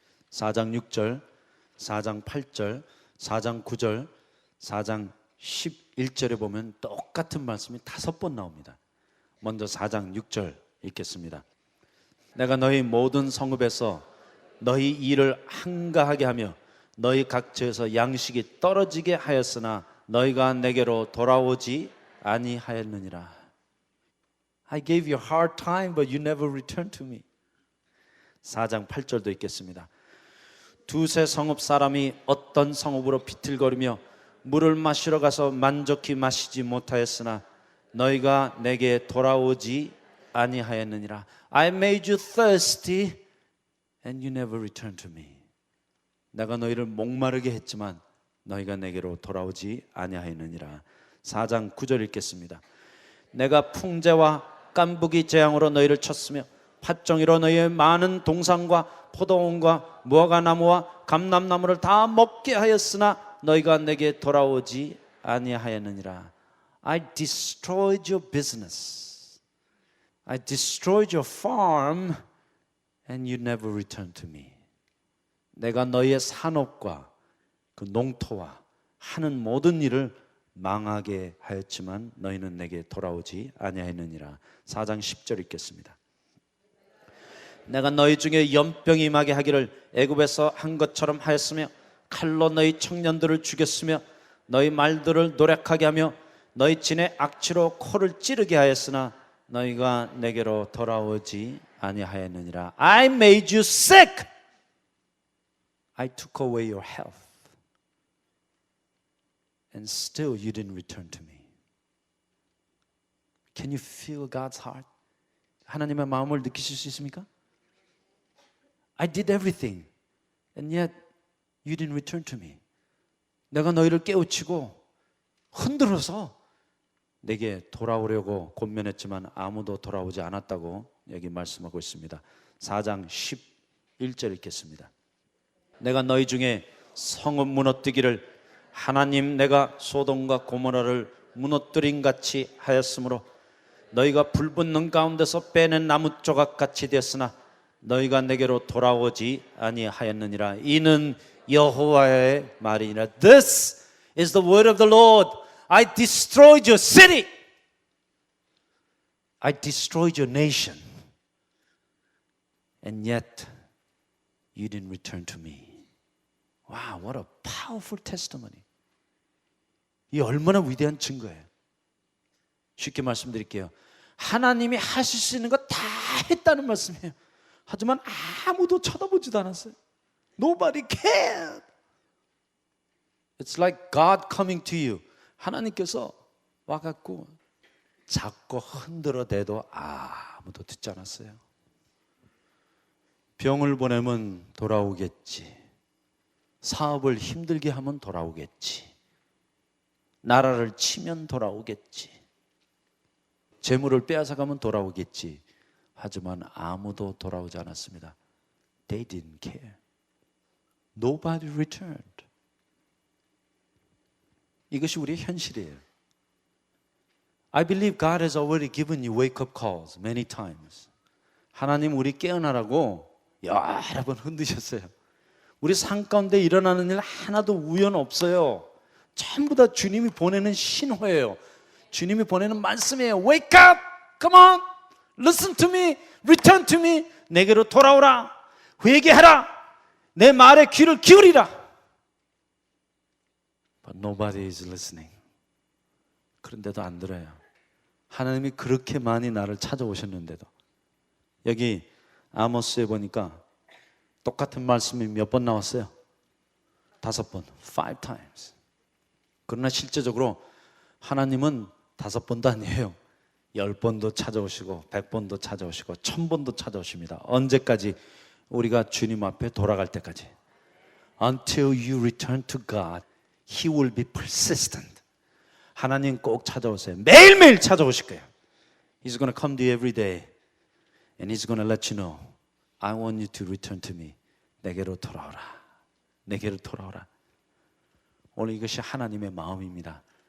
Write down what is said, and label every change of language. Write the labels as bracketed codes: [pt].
[ko] 4장 6절, 4장 8절, 4장 9절, 4장 11절에 보면 똑같은 말씀이 5번 나옵니다. 먼저 4장 6절 읽겠습니다. 내가 너희 모든 성읍에서 너희 일을 한가하게 하며 너희 각처에서 양식이 떨어지게 하였으나 너희가 내게로 돌아오지 아니하였느니라. [en] I gave you a hard time, but you never returned to me. [ko] 4장 8절도 읽겠습니다. 두세 성읍 사람이 어떤 성읍으로 비틀거리며 물을 마시러 가서 만족히 마시지 못하였으나 너희가 내게 돌아오지 아니하였느니라. [en] I made you thirsty and you never returned to me. [ko] 내가 너희를 목마르게 했지만 너희가 내게로 돌아오지 아니하였느니라. 4장 9절 읽겠습니다. 내가 풍제와 깐부기 재앙으로 너희를 쳤으며 팥종이로 너희의 많은 동산과 포도원과 무화과나무와 감람나무를 다 먹게 하였으나 너희가 내게 돌아오지 아니하였느니라. [en] I destroyed your business. I destroyed your farm and you never returned to me. [ko] 내가 너희의 산업과 그 농토와 하는 모든 일을 망하게 하였지만 너희는 내게 돌아오지 아니하였느니라. 4장 10절 읽겠습니다. 내가 너희 중에 연병이 임하게 하기를 애굽에서 한 것처럼 하였으며 칼로 너희 청년들을 죽였으며 너희 말들을 노력하게 하며 너희 진의 악취로 코를 찌르게 하였으나 너희가 내게로 돌아오지 아니하였느니라. [en] I made you sick. I took away your health. And still you didn't return to me. Can you feel God's heart? [ko] 하나님의 마음을 느끼실 수 있습니까? [en] I did everything and yet you didn't return to me. [ko] 내가 너희를 깨우치고 흔들어서 내게 돌아오려고 권면했지만 아무도 돌아오지 않았다고 여기 말씀하고 있습니다. 4장 11절 읽겠습니다. 내가 너희 중에 성읍 무너뜨기를 하나님 내가 소돔과 고모라를 무너뜨린 같이 하였으므로 너희가 불붙는 가운데서 빼낸 나무 조각같이 되었으나 너희가 내게로 돌아오지 아니하였느니라. 이는 여호와의 말이니라. [en] This is the word of the Lord. I destroyed your city. I destroyed your nation. And yet you didn't return to me. Wow, what a powerful testimony. [ko] 이 얼마나 위대한 증거예요. 쉽게 말씀드릴게요. 하나님이 하실 수 있는 거 다 했다는 말씀이에요. 하지만 아무도 쳐다보지도 않았어요. [en] Nobody cared. It's like God coming to you. [ko] 하나님께서 와갖고 자꾸 흔들어대도 아무도 듣지 않았어요. 병을 보내면 돌아오겠지. 사업을 힘들게 하면 돌아오겠지. 나라를 치면 돌아오겠지. 재물을 빼앗아가면 돌아오겠지. 하지만 아무도 돌아오지 않았습니다. [en] They didn't care. Nobody returned. [ko] 이것이 우리의 현실이에요. [en] I believe God has already given you wake-up calls many times. [ko] 하나님 우리 깨어나라고 여러 번 흔드셨어요. 우리 삶 가운데 일어나는 일 하나도 우연 없어요. 전부 다 주님이 보내는 신호예요. 주님이 보내는 말씀이에요. [en] Wake up! Come on! Listen to me! Return to me! [ko] 내게로 돌아오라! 회개하라! 내 말에 귀를 기울이라! [en] But nobody is listening. [ko] 그런데도 안 들어요. 하나님이 그렇게 많이 나를 찾아오셨는데도. 여기 아모스에 보니까 똑같은 말씀이 몇 번 나왔어요? 5번, [en] 5 times. [ko] 그러나 실제적으로 하나님은 5번도 아니에요. 10번도 찾아오시고 100번도 찾아오시고 1000번도 찾아오십니다. 언제까지? 우리가 주님 앞에 돌아갈 때까지. [en] Until you return to God, He will be persistent. [ko] 하나님 꼭 찾아오세요. 매일매일 찾아오실 거예요. [en] He's going to come to you every day and He's going to let you know, I want you to return to me. [ko] 내게로 돌아오라. 내게로 돌아오라. 오늘 이것이 하나님의 마음입니다.